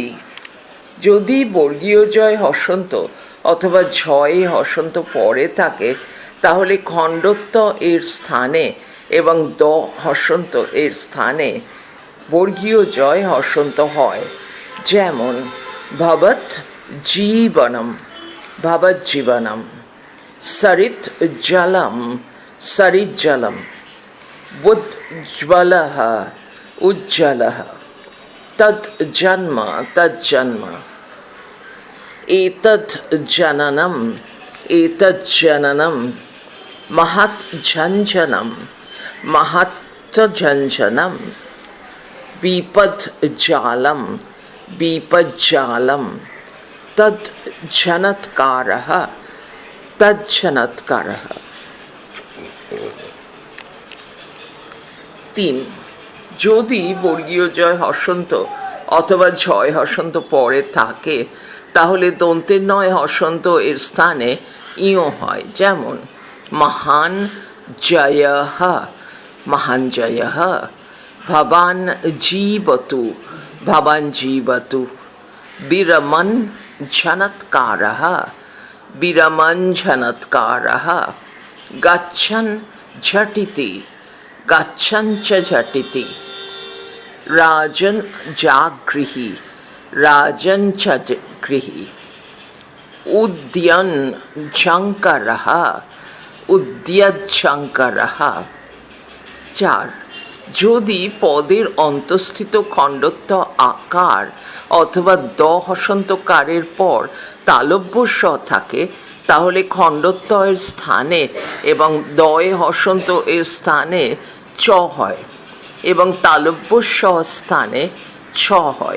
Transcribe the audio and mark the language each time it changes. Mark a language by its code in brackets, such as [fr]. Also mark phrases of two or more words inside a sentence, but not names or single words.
[bn] যদি বর্গীয় জয় হসন্ত অথবা ঝয় হসন্ত পরে থাকে তাহলে খণ্ডত্ব এর স্থানে এবং দ হসন্ত এর স্থানে বর্গীয় জয় হসন্ত হয়। [sa] যেমন ভবৎ জীবনম ভবজ্জীবনম, সরিৎ জলম সরিজ্জলম, বুজ্জ্বলঃ উজ্জ্বলঃ, তদ জন্ম তজ্জন্ম, এতদ জননম এতজ্জননম, মহৎ ঝঞ্ঝনম মহত্ঝঞ্ঝনম, বিপদ জালম বিপজ্জালম, তদ ঝনৎকারঃ তজ্ঝনৎকারঃ। [bn] ৩. যদি বর্গীয় জয় হসন্ত অথবা ঝয় হসন্ত পরে থাকে তাহলে দন্তের নয় হসন্ত এর স্থানে ইয় হয়। [sa] যেমন মহান জয়ঃ মহান জয়ঃ, ভবান জীবতু ভবান জীবতু, বিরমন ঝনৎকারঃ বিরমন ঝনৎকারঃ, গচ্ছন ঝটিতি গচ্ছন চ ঝটিতি, রাজন জাগৃহি রাজন চ গৃহি, উদ্যন ঝঙ্করঃ উদ্যজ্ঝঙ্করঃ। [bn] ৪. যদি পদের অন্তঃস্থিত খণ্ডত্ব আকার অথবা দ হসন্তকারের পর তালব্য স থাকে তাহলে খণ্ডত্ব এর স্থানে এবং দয়ে হসন্ত এর স্থানে চ হয় এবং তালব্য স স্থানে ছ হয়।